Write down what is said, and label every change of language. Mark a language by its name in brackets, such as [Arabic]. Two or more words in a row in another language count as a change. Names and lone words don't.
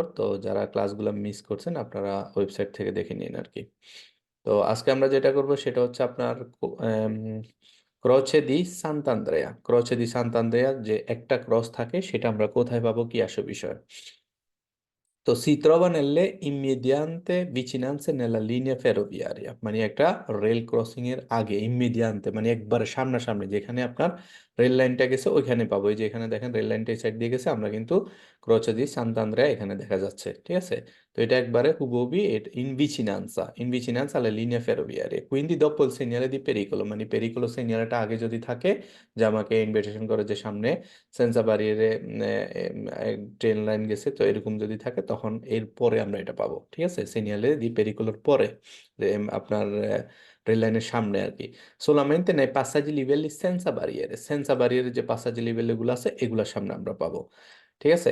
[Bangla] তো যারা ক্লাসগুলো মিস করছেন আপনারা ওয়েবসাইট থেকে দেখে নিন আর কি। তো আজকে আমরা যেটা করব সেটা হচ্ছে আপনার ক্রোচে দি সান্তান্দ্রেয়া। ক্রোচে দি সান্তান্দ্রেয়া যে একটা ক্রস থাকে সেটা আমরা কোথায় পাবো, কি আসে বিষয়। [Italian] তো si trova nelle immediate vicinanze nella linea ferroviaria, [Bangla] মানে একটা রেল ক্রসিং এর আগে, ইমিডিয়ান্তে মানে একবার সামনাসামনি যেখানে আপনার রেল লাইনটা গেছে ওইখানে পাবো। এই যে এখানে দেখেন রেল লাইনটা এই সাইড দিয়ে গেছে, আমরা কিন্তু ক্রোচে দি সান্তান্দ্রেয়া এখানে দেখা যাচ্ছে, ঠিক আছে। তো এটা একবারে হুবহু [Italian] in vicinanza alla linea ferroviaria, quindi dopo il segnale di pericolo, [Bangla] মানে পেরিকোলো সিগন্যালটা আগে যদি থাকে, যে আমাকে ইনভিটেশন করে যে সামনে [Italian] senza barriere [Bangla] ট্রেন লাইন গেছে, তো এরকম যদি থাকে তখন এর পরে আমরা এটা পাবো, ঠিক আছে। [Italian] segnale di pericolo [Bangla] পরে আপনার রেল লাইনের সামনে আর কি। [Italian] solamente nei passaggi livelli senza barriere [Bangla] যে [Italian] passaggi livello [Bangla] এগুলো আছে এগুলোর সামনে আমরা পাবো, ঠিক আছে।